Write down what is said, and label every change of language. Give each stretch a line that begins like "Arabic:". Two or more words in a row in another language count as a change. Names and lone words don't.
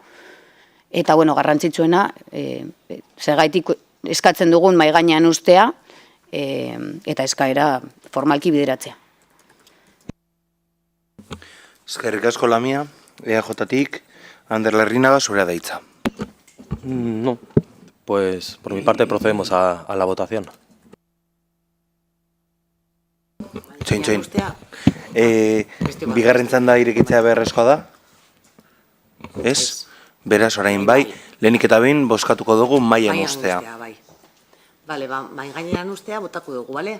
Basque: Eta, garrantzitsuena, zergaitik eskatzen dugun mahai gainean ustea eta eskaera formalki bideratzea. Eskerrik asko Lamia, EAJ-tik, Ander Larrinaga, zurea da hitza.
Spanish: No, pues por mi parte procedemos a la votación.
Basque: Txoin. Bigarren txanda irekitzea beharrezkoa da? Ez? Beraz, orain bai, lehenik eta behin bozkatuko dugu mailan ustea. Bale, mai gainean ustea botako dugu, bale?